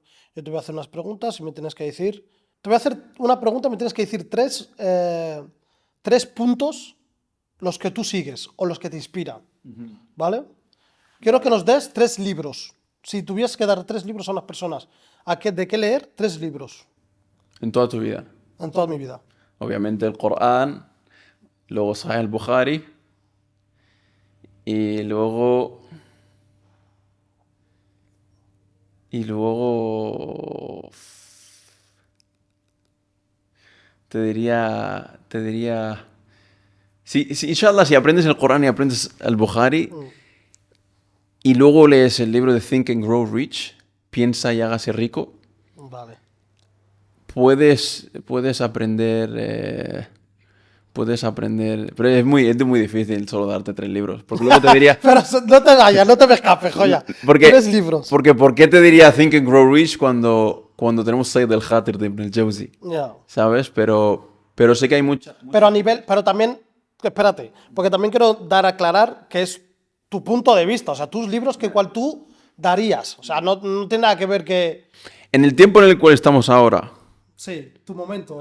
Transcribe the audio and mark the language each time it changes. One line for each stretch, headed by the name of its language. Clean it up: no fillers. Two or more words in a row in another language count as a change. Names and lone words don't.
Spanish: Yo te voy a hacer unas preguntas y me tienes que decir... Te voy a hacer una pregunta y me tienes que decir tres puntos los que tú sigues o los que te inspiran, ¿vale? Quiero que nos des 3 libros. Si tuvieses que dar 3 libros a unas personas de qué leer, 3 libros En toda tu vida. en toda mi vida. Obviamente el Corán, luego Sahih al-Bukhari y luego... Te diría... Inshallah, si aprendes el Corán y aprendes el Bukhari y luego lees el libro de Think and Grow Rich, Piensa y hágase rico, Vale. puedes aprender... Puedes aprender... Pero es muy difícil solo darte 3 libros. Porque luego te diría... Pero no te vayas, no te me escapes, joya. 3 libros. Porque ¿por qué te diría Think and Grow Rich cuando tenemos Said al-Khatir de Ibn al-Jawzi? Yeah. ¿Sabes? Pero sé que hay mucha... Pero también, espérate, porque también quiero dar a aclarar que es tu punto de vista, o sea, tus libros que cual tú darías, o sea, no tiene nada que ver que... En el tiempo en el cual estamos ahora, Sí, tu momento